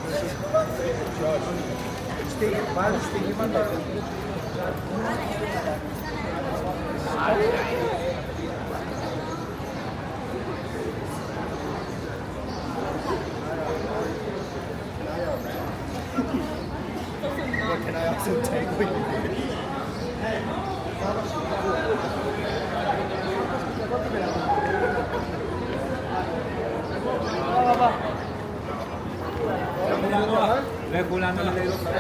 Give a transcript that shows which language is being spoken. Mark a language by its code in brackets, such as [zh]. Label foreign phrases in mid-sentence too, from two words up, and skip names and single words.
[el] Βάζει στοιχήματα. [en] What can I also take with you? [es] Regulando la ley.